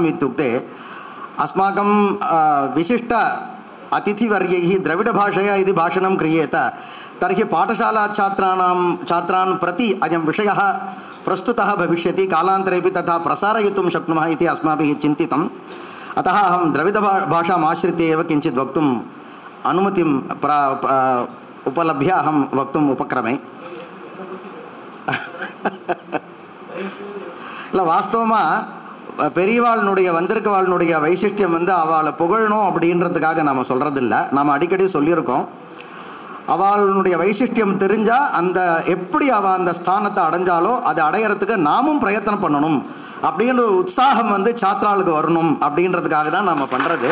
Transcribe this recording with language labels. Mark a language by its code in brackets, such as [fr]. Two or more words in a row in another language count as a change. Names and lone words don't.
[sa] इत्युक्ते अस्माकं विशिष्ट अतिथिवर्यैः द्रविडभाषया यदि भाषणं क्रियेत तर्हि छात्रान् प्रति अयं विषयः प्रस्तुतः भविष्यति कालान्तरेपि तथा प्रसारयितुं शक्नुमः इति अस्माभिः चिन्तितम् अतः अहं द्रविडभाषाम् आश्रित्य एव किञ्चित् वक्तुम् अनुमतिं उपलभ्य अहं वक्तुम् उपक्रमे [ta] இல்லை வாஸ்தவமாக பெரியவாளுடைய வந்திருக்கவாளுடைய வைசிஷ்டியம் வந்து அவளை புகழணும் அப்படின்றதுக்காக நாம் சொல்கிறதில்ல. நாம் அடிக்கடி சொல்லியிருக்கோம் அவளுடைய வைசிஷ்டியம் தெரிஞ்சால் அந்த எப்படி அவள் அந்த ஸ்தானத்தை அடைஞ்சாலோ அதை அடையிறதுக்கு நாமும் பிரயத்தனம் பண்ணணும் அப்படின்ற ஒரு உற்சாகம் வந்து சாத்ராளுக்கு வரணும் அப்படின்றதுக்காக தான் நாம் பண்ணுறது.